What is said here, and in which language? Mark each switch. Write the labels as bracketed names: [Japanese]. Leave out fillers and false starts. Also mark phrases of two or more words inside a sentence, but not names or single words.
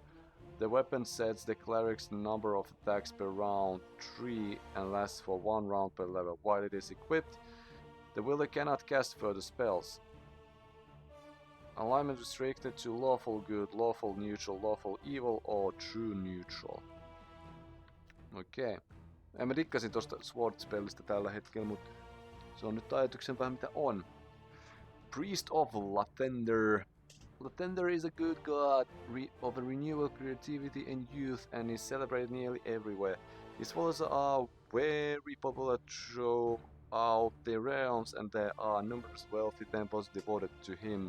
[English] The weapon sets the cleric's number of attacks per round 3 and lasts for 1 round per level. While it is equipped, the wielder cannot cast further spells. Alignment restricted to lawful good, lawful neutral, lawful evil or true neutral. [Finnish] Okei. Mä dikkasin tosta Sword-spellistä tällä hetkellä, mutta se on nyt ajatuksen vähän mitä on. [English] Priest of Latender. Latender is a good god of a renewal, creativity and youth and is celebrated nearly everywhere. His followers are very popular throughout the realms and there are numerous wealthy temples devoted to him.